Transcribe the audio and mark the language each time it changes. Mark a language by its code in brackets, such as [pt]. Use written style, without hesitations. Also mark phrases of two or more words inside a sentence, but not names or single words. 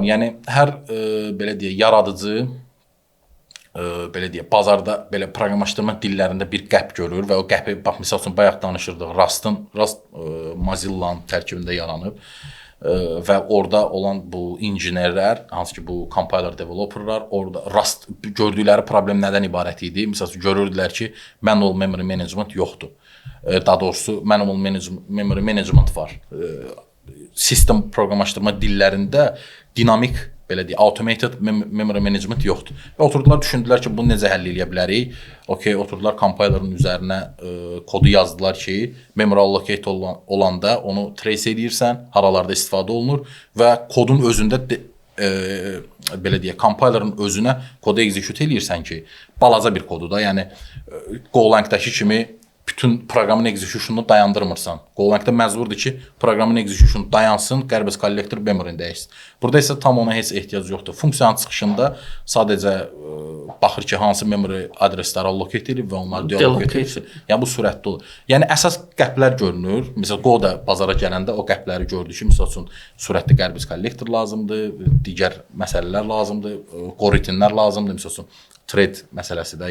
[az] Yəni hər belə deyək, yaradıcı belə deyək, bazarda belə proqramlaşdırma dillərində bir qəp görür və o qəpi bax məsəl üçün bayaq danışırdıq. Rust Mozilla-nın tərkibində yaranıb və orada olan bu injinerlər, hansı ki bu [en] compiler developerlar, [az] orada Rust gördükləri problem nədən ibarət idi? Məsəl üçün görürdülər ki, [en] manual memory management [az] yoxdur. Daha doğrusu [en] manual memory management var. [az] Sistem proqramlaşdırma dillərində dinamik belə deyək, [en] automated memory management yoxdur. [az] Və oturdular, düşündülər ki, bunu necə həll edə bilərik? Okay, oturdular compilerin üzərinə kodu yazdılar ki, [en] memory allocate [az] olanda onu trace edirsən, haralarda istifadə olunur və kodun özündə belə deyək, compilerin özünə kodu execute edirsən ki, balaca bir kodu da, yəni Golang-dakı kimi bütün proqramın executionunu dayandırmırsan. Golang-da məcburdur ki, proqramın executionu dayansın, [en] garbage collector memory-ni dəyişsin. [az] Burada isə tam ona heç ehtiyac yoxdur. Funksiyanın çıxışında sadəcə baxır ki, hansı memory adresləri allocate edib və onları deallocate edib. Yəni bu sürətli olur. Yəni əsas qəplər görünür. Məsələn, Go da bazara gələndə o qəpləri gördü ki, məsəl üçün sürətli [en] garbage collector [az] lazımdır, digər məsələlər lazımdır, qoritinlər lazımdır, məsəl üçün thread məsələsi də.